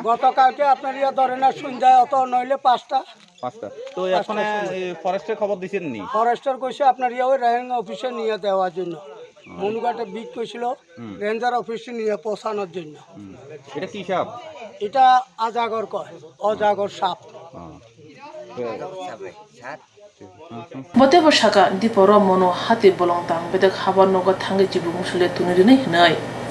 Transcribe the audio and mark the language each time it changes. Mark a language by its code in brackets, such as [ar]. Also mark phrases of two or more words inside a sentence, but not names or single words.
[bn] গতকালকে আপনার ধরে না সন্ধ্যায় অত নইলে 5টা। তো এখন ফরেস্টের খবর দিছেন নি? ফরেস্টার কইছে আপনার ওই রেঞ্জ অফিসে নিয়ে দেওয়ার জন্য। মনুঘাটে বিক কইছিল রেঞ্জার অফিসে নিয়ে পৌঁছানোর জন্য। এটা কি সাপ? এটা আজাগর কয়, অজাগর সাপ। [trp] Bote bo shaka di poro mono hati bolong tang bedek habar noga thangi Chibuk Musle tuniri nei.